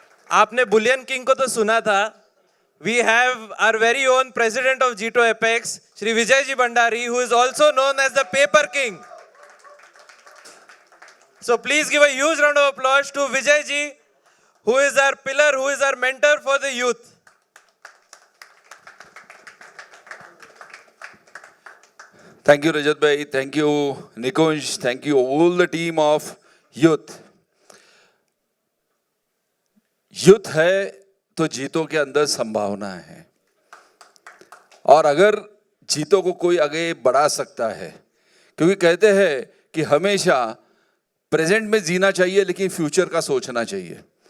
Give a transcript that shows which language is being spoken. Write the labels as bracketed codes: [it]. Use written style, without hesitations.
[hi] आपने Boolean king को तो सुना था. [en] We have our very own president of G2 Apex, Shri Vijay Ji Bhandari, who is also known as the Paper King. So please give a huge round of applause to Vijay Ji, who is our pillar, who is our mentor for the youth. Thank you, Rajat Bhai. Thank you, Nikunj. Thank you, all the team of youth. [hi] युद्ध है तो जीतों के अंदर संभावना है, और अगर जीतों को कोई आगे बढ़ा सकता है, क्योंकि कहते हैं कि हमेशा प्रेजेंट में जीना चाहिए लेकिन फ्यूचर का सोचना चाहिए.